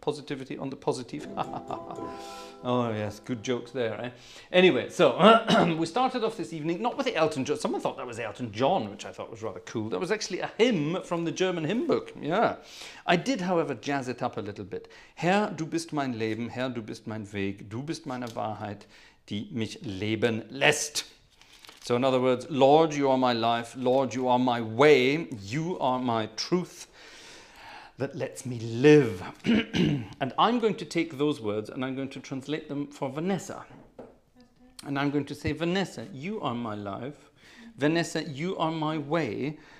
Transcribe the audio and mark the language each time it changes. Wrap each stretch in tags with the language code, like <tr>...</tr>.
<en>Positivity on the positive. Oh yes, good jokes there, eh? Anyway, so we started off this evening not with the Elton John. Someone thought that was Elton John, which I thought was rather cool. That was actually a hymn from the German hymn book. Yeah. I did, however, jazz it up a little bit.</en> <de>Herr, du bist mein Leben. Herr, du bist mein Weg. Du bist meine Wahrheit, die mich leben lässt.</de> <en>So in other words, Lord, you are my life. Lord, you are my way. You are my truth that lets me live. And I'm going to take those words and I'm going to translate them for Vanessa. And I'm going to say, Vanessa, you are my life. Vanessa, you are my way.</en>